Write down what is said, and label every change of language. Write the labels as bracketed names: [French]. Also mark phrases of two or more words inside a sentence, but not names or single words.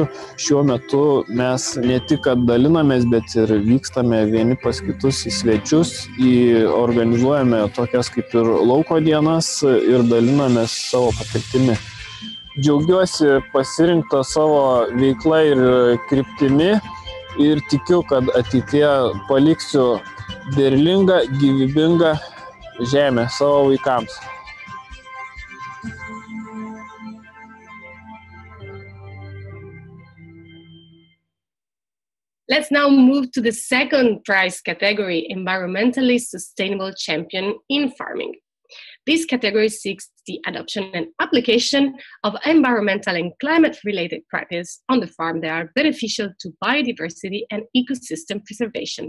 [Lithuanian] Šiuo metu mes ne tik kad dalinamės, bet ir vykstame vieni pas kitus į svečius, organizuojame tokias kaip ir lauko dienas ir dalinamės savo patirtimi. Džiaugiuosi pasirinktą savo veiklą ir kryptimi ir tikiu, kad ateityje paliksiu derlingą, gyvybingą žemę savo vaikams. [English] Let's now move to the second prize category, Environmentally Sustainable Champion in Farming. This category seeks the adoption and application of environmental and climate-related practices on the farm that are beneficial to biodiversity and ecosystem preservation.